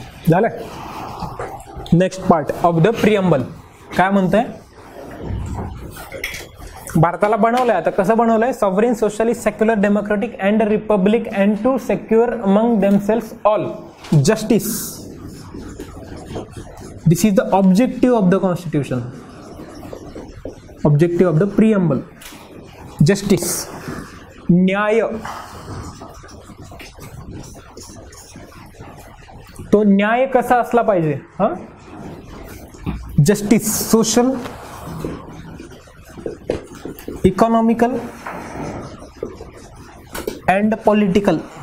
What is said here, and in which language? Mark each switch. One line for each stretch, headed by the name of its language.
English: झालं. Next part of the preamble
Marathi: काय म्हणतंय? भारताला बनवलंय. आता कसं बनवलंय?
English: Sovereign, socialist, secular, democratic and republic and to secure among themselves all justice. This is the objective of the constitution, objective of the preamble. Justice, न्याय.
Marathi: तो न्याय कसा असला पाहिजे?
English: Justice, social, economical and political.